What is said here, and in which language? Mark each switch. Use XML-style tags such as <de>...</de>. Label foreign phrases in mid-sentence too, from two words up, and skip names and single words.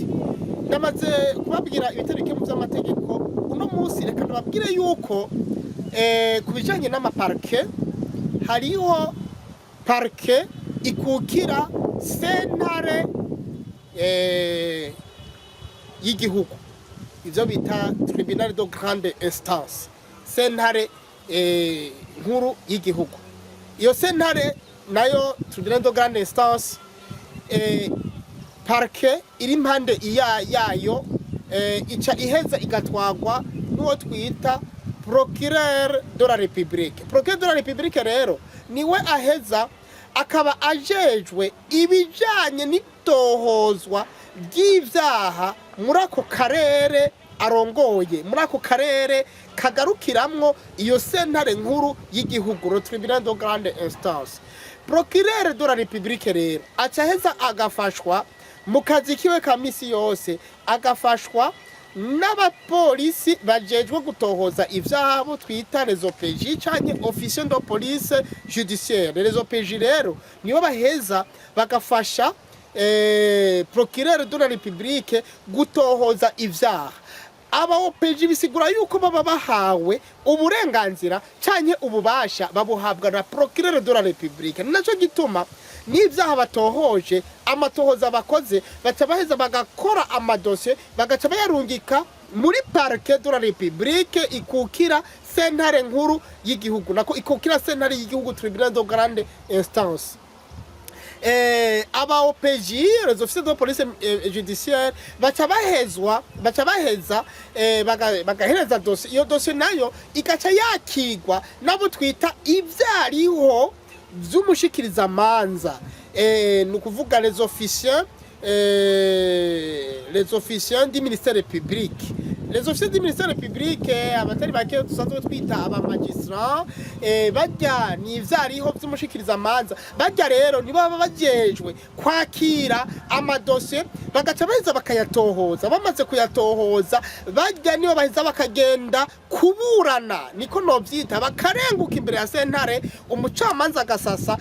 <rn>Ndamaze kubabwira ibitarike mu by'amategeko. Uno munsi reka nababwire yuko kubijanye n'amaparke hariho parke ikukira sentare y'igihugu ivyo bita</rn> <fr>tribunal de grande instance</fr> <rn>sentare nkuru y'igihugu. Iyo sentare nayo</rn> <fr>tribunal de grande instance</fr> <rn>parke iri impande yayo ica iheza igatwagwa n'uwo twita</rn> <fr>procureur de la République. Procureur de la République</fr> <rn>rero niwe aheza akaba ajejwe ibijanye n'itohozwa ry'ivyaha muri ako karere arongoye, muri ako karere kagarukiramwo iyo sentare nkuru y'igihugu</rn> <fr>le tribunal de grande instance. Procureur de la République</fr> <rn>rero aca aheza agafashwa mu kazi kiwe ka misi yose, agafashwa n'abapolisi bajejwe gutohoza ivyaha twita</rn> <fr>les OPJ</fr> <rn>canke</rn> <fr>officier de police judiciaire. Les OPJ</fr> <rn>rero nibo baheza bagafasha</rn> <fr>procureur de la République</fr> <rn>gutohoza ivyaha. Aba OPJ bisigura yuko baba bahawe uburenganzira canke ububasha babuhabwa na</rn> <fr>procureur de la République.</fr> <rn>Naco gituma n'ivyaha batohoje amatohoza bakoze baca baheza bagakora amadosiye bagaca bayarungika muri</rn> <fr>parquet de la République</fr> <rn>ikukira sentare nkuru y'igihugu nako ikukira sentare y'igihugu</rn> <fr>tribunal de grande instance.</fr> <rn>Aba OPJ</rn> <fr>les officiers de police judiciaire</fr> <rn>baca baheza bagahereza dossier. Iyo dossier nayo igaca yakigwa nabo twita ivyariho vy'umushikiriza manza nukuvuga</rn> <fr>les officiers du ministère public. Les officiers du ministère public</fr> <rn>abatari bake tusanzwe twita aba magistrat bajya ni ivyariho vy'umushikiriza manza bajya rero nibo baba bajejwe kwakira amadosiye bagaca baheza bakayatohoza. Bamaze kuyatohoza bajya nibo baheza bakagenda kuburana niko novyita bakarenguka imbere ya sentare umucamanza agasasa.</rn>